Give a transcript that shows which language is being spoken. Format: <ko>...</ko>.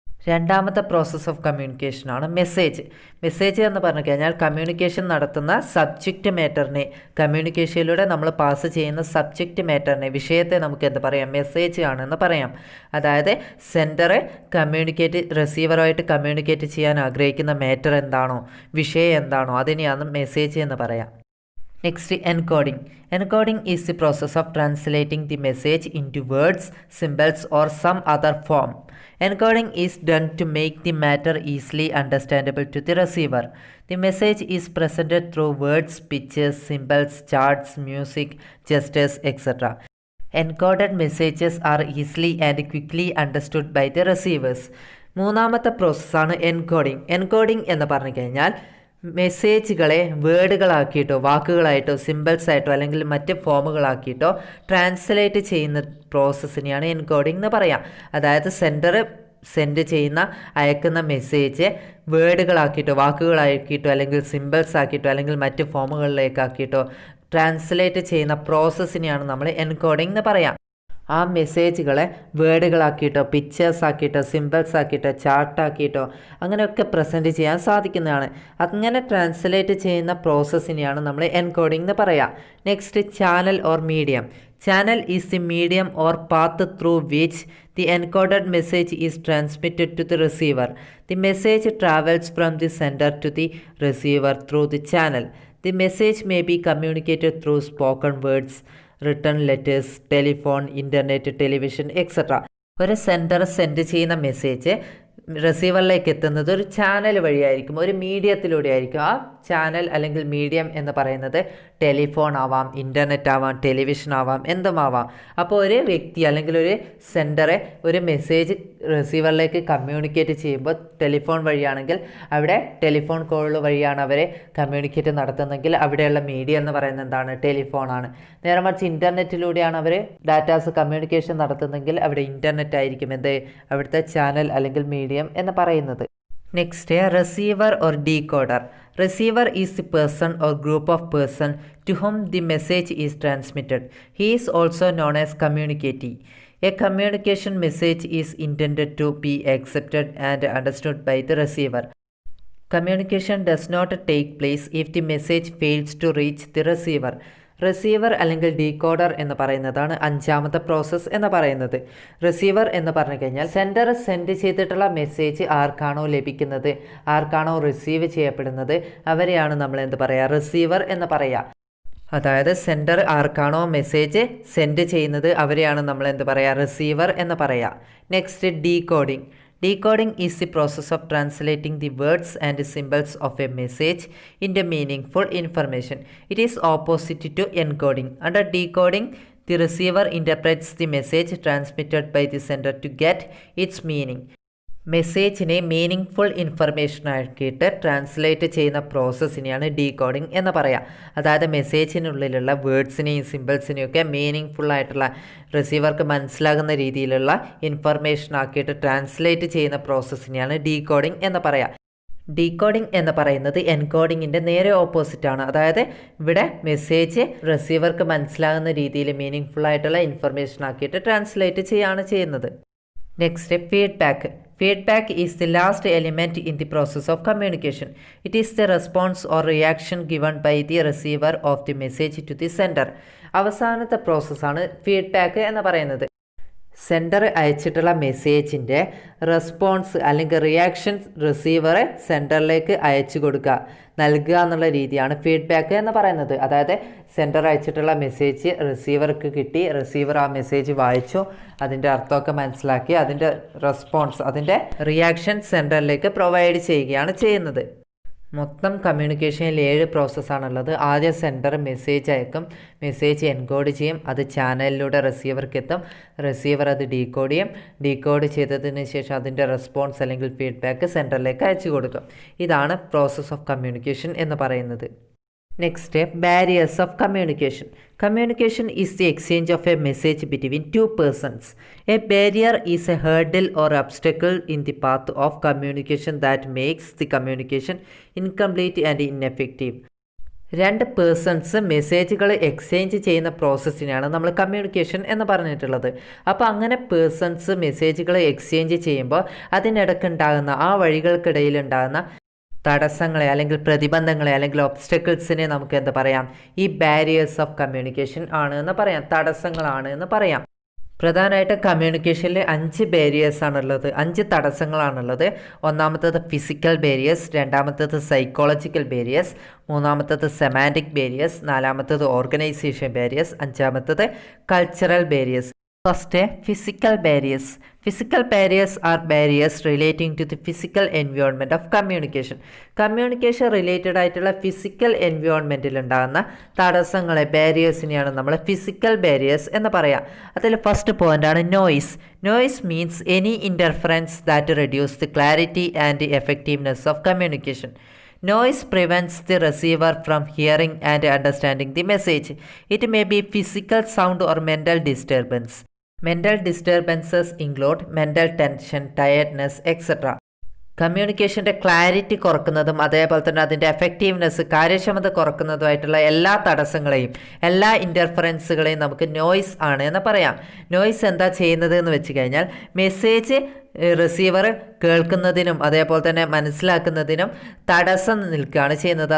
<ml>രണ്ടാമത്തെ process of കമ്മ്യൂണിക്കേഷനാണ് message. Message എന്ന് പറഞ്ഞു കഴിഞ്ഞാൽ കമ്മ്യൂണിക്കേഷൻ നടത്തുന്ന സബ്ജക്റ്റ് മാറ്ററിനെ, കമ്മ്യൂണിക്കേഷനിലൂടെ നമ്മൾ പാസ് ചെയ്യുന്ന സബ്ജക്റ്റ് മാറ്ററിനെ, വിഷയത്തെ നമുക്ക് എന്ത് പറയാം, മെസ്സേജ് ആണെന്ന് പറയാം. അതായത് സെൻഡർ റിസീവറുമായിട്ട് കമ്മ്യൂണിക്കേറ്റ് ചെയ്യാൻ ആഗ്രഹിക്കുന്ന മാറ്റർ എന്താണോ, വിഷയം എന്താണോ, അതിനെയാണ് മെസ്സേജ് എന്ന് പറയാം.</ml> <en>Next, encoding. Encoding is the process of translating the message into words, symbols, or some other form. Encoding is done to make the matter easily understandable to the receiver. The message is presented through words, pictures, symbols, charts, music, gestures, etc. Encoded messages are easily and quickly understood by the receivers.</en> <ml>മൂന്നാമത്തെ പ്രോസസ്സാണ് encoding. Encoding എന്ന് പറഞ്ഞു കഴിഞ്ഞാൽ മെസ്സേജുകളെ വേർഡുകളാക്കിയിട്ടോ, വാക്കുകളായിട്ടോ, symbols ആയിട്ടോ, അല്ലെങ്കിൽ മറ്റ് ഫോമുകളാക്കിയിട്ടോ translate ചെയ്യുന്ന പ്രോസസ്സിനെയാണ് encoding എന്ന് പറയാം. അതായത് സെൻഡർ സെൻഡ് ചെയ്യുന്ന, അയക്കുന്ന മെസ്സേജ് വേർഡുകളാക്കിയിട്ടോ, വാക്കുകളാക്കിയിട്ടോ, അല്ലെങ്കിൽ സിമ്പിൾസ് ആക്കിയിട്ടോ, അല്ലെങ്കിൽ മറ്റ് ഫോമുകളിലേക്കാക്കിയിട്ടോ ട്രാൻസ്ലേറ്റ് ചെയ്യുന്ന പ്രോസസ്സിനെയാണ് നമ്മൾ എൻകോഡിംഗ് എന്ന് പറയാം. ആ മെസ്സേജുകളെ വേർഡുകളാക്കിയിട്ടോ, പിക്ചേഴ്സ് ആക്കിയിട്ടോ, സിമ്പിൾസ് ആക്കിയിട്ടോ, ചാർട്ടാക്കിയിട്ടോ അങ്ങനെയൊക്കെ പ്രസൻറ്റ് ചെയ്യാൻ സാധിക്കുന്നതാണ്. അങ്ങനെ ട്രാൻസ്ലേറ്റ് ചെയ്യുന്ന പ്രോസസ്സിനെയാണ് നമ്മൾ എൻകോഡിംഗ് എന്ന് പറയാം.</ml> <en>Next, channel or medium. Channel is the medium or path through which the encoded message is transmitted to the receiver. The message travels from the sender to the receiver through the channel. The message may be communicated through spoken words, written letters, telephone, internet, television, etc.</en> <ml>ഒരു sender send ചെയ്യുന്ന message റിസീവറിലേക്ക് എത്തുന്നത് ഒരു channel വഴിയായിരിക്കും, ഒരു മീഡിയത്തിലൂടെ ആയിരിക്കും. ആ channel അല്ലെങ്കിൽ medium എന്ന് പറയുന്നത് ടെലിഫോൺ ആവാം, ഇൻ്റർനെറ്റ് ആവാം, ടെലിവിഷൻ ആവാം, എന്തുമാവാം. അപ്പോൾ ഒരു വ്യക്തി അല്ലെങ്കിൽ ഒരു സെൻഡറെ ഒരു മെസ്സേജ് റിസീവറിലേക്ക് കമ്മ്യൂണിക്കേറ്റ് ചെയ്യുമ്പോൾ ടെലിഫോൺ വഴിയാണെങ്കിൽ അവിടെ ടെലിഫോൺ കോൾ വഴിയാണ് അവരെ കമ്മ്യൂണിക്കേറ്റ് നടത്തുന്നതെങ്കിൽ അവിടെയുള്ള മീഡിയ എന്ന് പറയുന്നത് എന്താണ്, ടെലിഫോണാണ്. നേരെ മറിച്ച് ഇൻ്റർനെറ്റിലൂടെയാണ് അവർ ഡാറ്റാസ് കമ്മ്യൂണിക്കേഷൻ നടത്തുന്നതെങ്കിൽ അവിടെ ഇൻ്റർനെറ്റ് ആയിരിക്കും അവിടുത്തെ ചാനൽ അല്ലെങ്കിൽ മീഡിയം എന്ന് പറയുന്നത്.</ml> <en>Next, receiver or decoder. Receiver is the person or group of person to whom the message is transmitted. He is also known as communicatee. A communication message is intended to be accepted and understood by the receiver. Communication does not take place if the message fails to reach the receiver.</en> <ml>Receiver അല്ലെങ്കിൽ decoder എന്ന് പറയുന്നതാണ് അഞ്ചാമത്തെ process എന്ന് പറയുന്നത്. Receiver എന്ന് പറഞ്ഞു കഴിഞ്ഞാൽ sender send ചെയ്തിട്ടുള്ള മെസ്സേജ് ആർക്കാണോ ലഭിക്കുന്നത്, ആർക്കാണോ റിസീവ് ചെയ്യപ്പെടുന്നത്, അവരെയാണ് നമ്മൾ എന്ത് പറയുക, റിസീവർ എന്ന് പറയുക. അതായത് സെൻഡർ ആർക്കാണോ മെസ്സേജ് സെൻഡ് ചെയ്യുന്നത് അവരെയാണ് നമ്മൾ എന്ത് പറയുക, റിസീവർ എന്ന് പറയുക.</ml> <en>Next, decoding. Decoding is the process of translating the words and symbols of a message into meaningful information. It is opposite to encoding. Under decoding, the receiver interprets the message transmitted by the sender to get its meaning.</en> <ml>മെസ്സേജിനെ meaning full information ആക്കിയിട്ട് translate ചെയ്യുന്ന പ്രോസസ്സിനെയാണ് decoding എന്ന് പറയുക. അതായത് മെസ്സേജിനുള്ളിലുള്ള വേർഡ്സിനെയും സിമ്പിൾസിനെയും ഒക്കെ meaning ഫുള്ളായിട്ടുള്ള റിസീവർക്ക് മനസ്സിലാകുന്ന രീതിയിലുള്ള information ആക്കിയിട്ട് translate ചെയ്യുന്ന പ്രോസസ്സിനെയാണ് ഡീകോഡിങ് എന്ന് പറയുക. ഡീകോഡിംഗ് എന്ന് പറയുന്നത് എൻകോഡിങ്ങിൻ്റെ നേരെ ഓപ്പോസിറ്റാണ്. അതായത് ഇവിടെ മെസ്സേജ് റിസീവർക്ക് മനസ്സിലാകുന്ന രീതിയിൽ മീനിങ് ഫുള്ളായിട്ടുള്ള ഇൻഫർമേഷൻ ആക്കിയിട്ട് ട്രാൻസ്ലേറ്റ് ചെയ്യുകയാണ് ചെയ്യുന്നത്.</ml> <en>Next, feedback. Feedback is the last element in the process of communication. It is the response or reaction given by the receiver of the message to the sender.</en> <ml>അവസാനത്തെ പ്രോസസ്സാണ് feedback എന്ന് പറയുന്നത്. Sender അയച്ചിട്ടുള്ള മെസ്സേജിൻ്റെ response അല്ലെങ്കിൽ reaction receiver സെൻഡറിലേക്ക് അയച്ചു കൊടുക്കുക, നൽകുക എന്നുള്ള രീതിയാണ് ഫീഡ്ബാക്ക് എന്ന് പറയുന്നത്. അതായത് സെൻഡർ അയച്ചിട്ടുള്ള മെസ്സേജ് റിസീവർക്ക് കിട്ടി, റിസീവർ ആ മെസ്സേജ് വായിച്ചു, അതിൻ്റെ അർത്ഥമൊക്കെ മനസ്സിലാക്കി, അതിൻ്റെ റെസ്പോൺസ്, അതിൻ്റെ റിയാക്ഷൻ സെൻഡറിലേക്ക് പ്രൊവൈഡ് ചെയ്യുകയാണ് ചെയ്യുന്നത്. മൊത്തം കമ്മ്യൂണിക്കേഷനിൽ 7 പ്രോസസ്സാണുള്ളത്. ആദ്യം സെൻഡർ മെസ്സേജ് അയക്കും, മെസ്സേജ് എൻകോഡ് ചെയ്യും, അത് ചാനലിലൂടെ റിസീവർക്ക് എത്തും, റിസീവർ അത് ഡീകോഡ് ചെയ്യും, ഡീകോഡ് ചെയ്തതിന് ശേഷം അതിൻ്റെ റെസ്പോൺസ് അല്ലെങ്കിൽ ഫീഡ്ബാക്ക് സെൻഡറിലേക്ക് അയച്ചു കൊടുക്കും. ഇതാണ് പ്രോസസ് ഓഫ് കമ്മ്യൂണിക്കേഷൻ എന്ന് പറയുന്നത്.</ml> <en>Next, barriers of communication. Communication is the exchange of a message between two persons. A barrier is a hurdle or obstacle in the path of communication that makes the communication incomplete and ineffective.</en> <ml>2 persons മെസ്സേജുകൾ exchange ചെയ്യുന്ന പ്രോസസ്സിനാണ് നമ്മൾ communication എന്ന് പറഞ്ഞിട്ടുള്ളത്. അപ്പോൾ അങ്ങനെ persons മെസ്സേജുകൾ exchange ചെയ്യുമ്പോൾ അതിനിടയ്ക്കുണ്ടാകുന്ന ആ വഴികൾക്കിടയിലുണ്ടാകുന്ന തടസ്സങ്ങളെ അല്ലെങ്കിൽ പ്രതിബന്ധങ്ങളെ അല്ലെങ്കിൽ ഒബ്സ്റ്റക്കിൾസിനെ നമുക്ക് എന്താ പറയാം, ഈ ബാരിയേഴ്സ് ഓഫ് കമ്മ്യൂണിക്കേഷൻ ആണ് എന്ന് പറയാം, തടസ്സങ്ങളാണ് എന്ന് പറയാം. പ്രധാനമായിട്ടും കമ്മ്യൂണിക്കേഷനിൽ 5 ബാരിയേഴ്സാണുള്ളത്, 5 തടസ്സങ്ങളാണുള്ളത്. ഒന്നാമത്തേത് ഫിസിക്കൽ ബാരിയേഴ്സ്, രണ്ടാമത്തേത് സൈക്കോളജിക്കൽ ബാരിയേഴ്സ്, മൂന്നാമത്തേത് സെമാൻറ്റിക് ബാരിയേഴ്സ്, നാലാമത്തേത് ഓർഗനൈസേഷൻ ബാരിയേഴ്സ്, അഞ്ചാമത്തേത് cultural barriers.</ml> <en>First, physical barriers. Physical barriers are barriers relating to the physical environment of communication.</en> <ml>Communication related ആയിട്ടുള്ള ഫിസിക്കൽ എൻവയോൺമെൻറ്റിൽ ഉണ്ടാകുന്ന തടസ്സങ്ങളെ ബാരിയേഴ്സിനെയാണ് നമ്മൾ ഫിസിക്കൽ ബാരിയേഴ്സ് എന്ന് പറയാം. അതിൽ ഫസ്റ്റ് പോയിൻ്റാണ് noise.</ml> <en>Noise means any interference that reduce the clarity and effectiveness of communication. Noise prevents the receiver from hearing and understanding the message. It may be physical sound or mental disturbance. Mental disturbances include mental tension, tiredness, etc.</en> <ml>കമ്മ്യൂണിക്കേഷൻ്റെ clarity കുറക്കുന്നതും അതേപോലെ തന്നെ അതിൻ്റെ effectiveness, കാര്യക്ഷമത കുറക്കുന്നതുമായിട്ടുള്ള എല്ലാ തടസ്സങ്ങളെയും എല്ലാ ഇൻ്റർഫറൻസുകളെയും നമുക്ക് noise ആണ് എന്ന് പറയാം. നോയ്സ് എന്താ ചെയ്യുന്നത് എന്ന് വെച്ച് കഴിഞ്ഞാൽ മെസ്സേജ് റിസീവർ കേൾക്കുന്നതിനും അതേപോലെ തന്നെ മനസ്സിലാക്കുന്നതിനും തടസ്സം നിൽക്കുകയാണ് ചെയ്യുന്നത്.</ml>